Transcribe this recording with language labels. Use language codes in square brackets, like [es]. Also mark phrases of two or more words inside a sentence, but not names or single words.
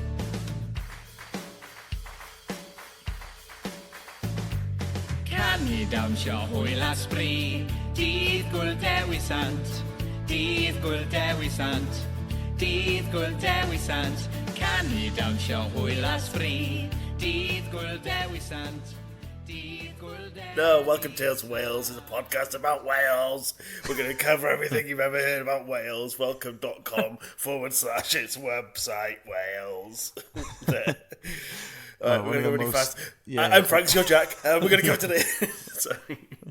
[cy] Canu dawnsio hwyl a sbri, dydd gwl Dewi Sant, dydd gwl Dewi Sant, dydd gwl Dewi Sant. Canu dawnsio hwyl a sbri, dydd gwl Dewi Sant, dydd gwl Dewi. [en] No, welcome to Tales from Wales. It's a podcast about Wales. We're going to cover everything you've ever heard about Wales. Welcome.com/its website, Wales. There. We're going to go really fast. Yeah. I'm Frank, you're Jack. We're going to go today. Sorry.